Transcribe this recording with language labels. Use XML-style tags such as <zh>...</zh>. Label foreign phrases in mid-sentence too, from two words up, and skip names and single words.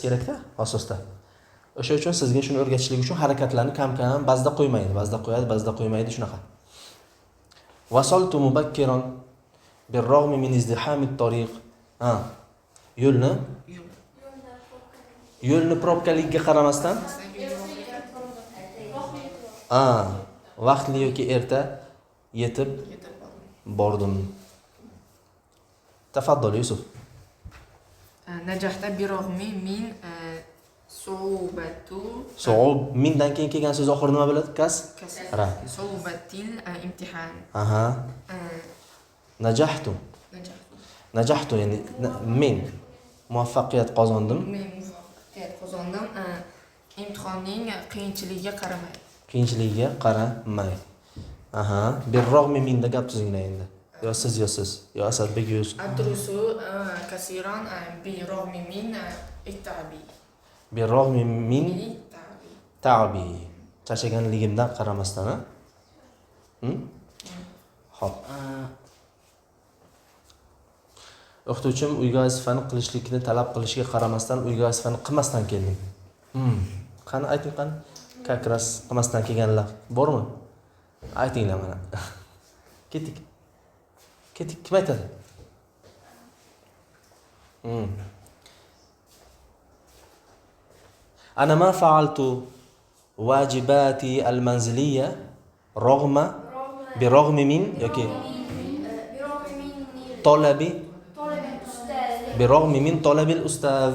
<uz>kerak-da asosda o'sha uchun sizga shuni o'rgatishlik uchun harakatlarni kam ba'zida qo'ymaydi ba'zida qo'yadi ba'zida qo'ymaydi shunaqa</uz> <ar>وصلت مبكرا برغم من ازدحام الطريق</ar> <uz>yo'lni probkaligiga qaramasdan vaqtli yoki erta yetib bordim tafaddal Yusuf</uz> <ar>نجحت برغم من صعوبة</ar> <uz>mindan keyin kelgan so'z oxiri nima bo'ladi</uz> <ar>صعوبة الامتحان</ar> <uz>najahtu ya'ni men muvaffaqiyat qozondim men muvaffaqiyat qozondim imtihonning qiyinchiligiga qaramay birrog'mi minda gap tuzinglar endi yo siz yo Asadbek yo Yusuf</uz> <ar>أدرس كثيرا برغم من التعب برغم من التعب</ar> <uz>charchaganligimdan qaramasdan Xo'p. O'qituvchim uyga vazifani qilishlikni talab qilishiga qaramasdan uyga vazifani qilmasdan keldim. Qani ayting qani? Kakras qilmasdan kelganlar bormi? Aytinglar mana. Ketdik. Ketdik, kim aytadi?</uz> <ar>أنا ما فعلت واجباتي المنزلية برغم من طلب الأستاذ.</ar>